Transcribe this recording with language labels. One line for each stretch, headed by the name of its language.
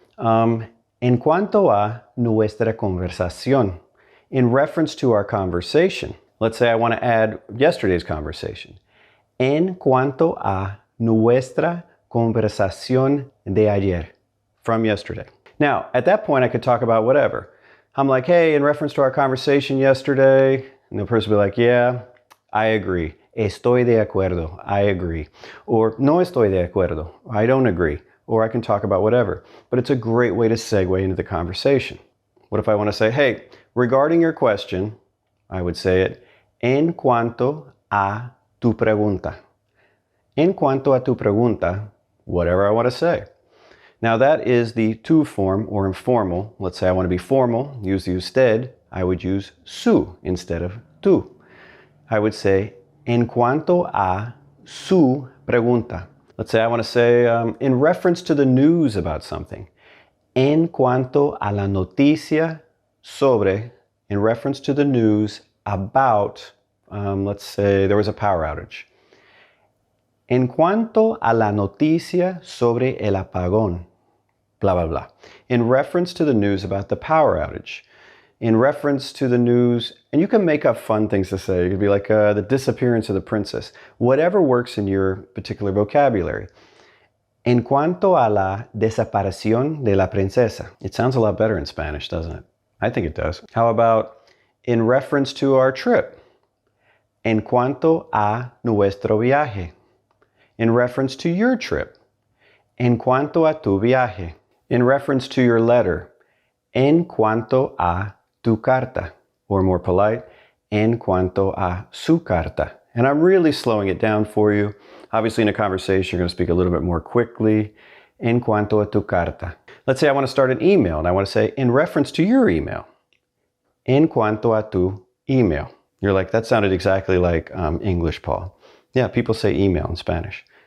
Spanish: En cuanto a nuestra conversación,
English: in reference to our conversation. Let's say I want to add yesterday's conversation.
Spanish: En cuanto a nuestra conversación de ayer,
English: from yesterday. Now, at that point, I could talk about whatever. I'm like, hey, in reference to our conversation yesterday, and the person will be like, yeah, I agree.
Spanish: Estoy de acuerdo.
English: I agree.
Spanish: Or no estoy de acuerdo.
English: I don't agree. Or I can talk about whatever. But it's a great way to segue into the conversation. What if I want to say, hey, regarding your question, I would say it,
Spanish: en cuanto a tu pregunta. En cuanto a tu pregunta,
English: whatever I want to say. Now that is the tu form or informal. Let's say I want to be formal, use the usted. I would use su instead of tu. I would say,
Spanish: en cuanto a su pregunta.
English: Let's say I want to say, in reference to the news about something.
Spanish: En cuanto a la noticia sobre,
English: in reference to the news about, let's say there was a power outage.
Spanish: En cuanto a la noticia sobre el apagón, blah, blah, blah.
English: In reference to the news about the power outage. In reference to the news, and you can make up fun things to say. It could be like the disappearance of the princess. Whatever works in your particular vocabulary.
Spanish: En cuanto a la desaparición de la princesa.
English: It sounds a lot better in Spanish, doesn't it? I think it does. How about in reference to our trip?
Spanish: En cuanto a nuestro viaje.
English: In reference to your trip.
Spanish: En cuanto a tu viaje.
English: In reference to your letter.
Spanish: En cuanto a tu carta,
English: or more polite,
Spanish: en cuanto a su carta.
English: And I'm really slowing it down for you. Obviously in a conversation, you're going to speak a little bit more quickly.
Spanish: En cuanto a tu carta.
English: Let's say I want to start an email and I want to say, in reference to your email.
Spanish: En cuanto a tu email.
English: You're like, that sounded exactly like English, Paul. Yeah, people say email in Spanish.